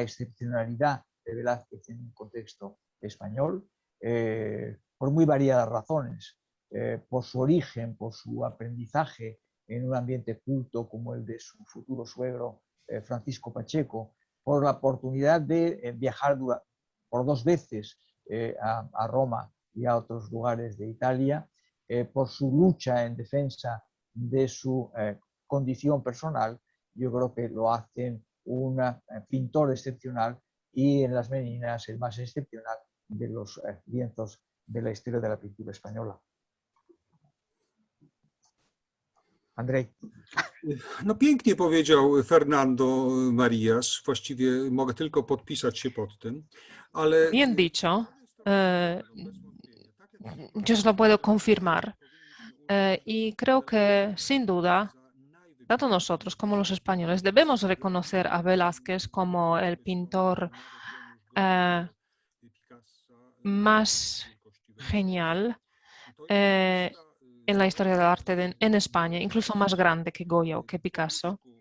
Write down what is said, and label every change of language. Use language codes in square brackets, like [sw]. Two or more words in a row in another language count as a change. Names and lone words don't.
[es] excepcionalidad de Velázquez en un contexto español, por muy variadas razones, por su origen, por su aprendizaje en un ambiente culto como el de su futuro suegro Francisco Pacheco, por la oportunidad de viajar por 2 veces a Roma y a otros lugares de Italia, por su lucha en defensa de su condición personal. Yo creo que lo hacen un pintor excepcional y en Las Meninas el más excepcional de los lienzos de la historia de la pintura española. Andrzej. [pl] No pięknie powiedział Fernando Marías, właściwie mogę tylko podpisać się pod tym, ale... [es] Bien dicho, yo se lo puedo confirmar y creo que sin duda, tanto nosotros como los españoles debemos reconocer a Velázquez como el pintor más genial en la historia del arte en España, incluso más grande que Goya o que Picasso.